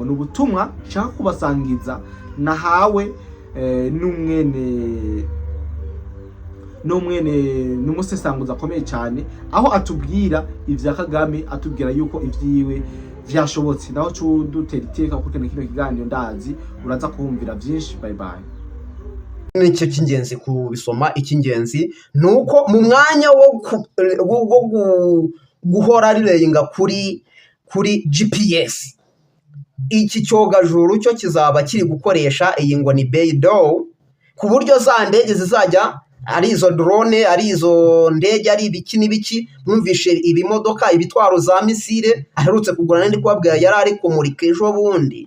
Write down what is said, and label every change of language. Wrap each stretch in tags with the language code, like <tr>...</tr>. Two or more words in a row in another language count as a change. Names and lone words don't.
<rn>N'ubutumwa nshaka kubasangiza nahawe n'umusesanguza akomeye cyane, aho atubwira ivya Kagame, atubwira yuko ivyiwe vyashobotse. Naho dutera iteka kuko kino kiganiro ndazi uraza kuhumvira vyinshi.</rn> <en>Bye bye.</en> <rw>Nicyo cy'ingenzi kubisoma. Icy'ingenzi nuko mu mwanya wo guhora rireyinga kuri GPS, iki cyogajuru cyo kizaba kiri gukoresha iyi ngo ni Beidou, ku buryo za ndege zizajya ari izo drone, ari izo ndege, ari ibiki n'ibiki, mwumvishe ibimodoka, ibitwaro za misile aherutse kugura, nandi kubabwira yari ari kumurika ejo bundi.</rw>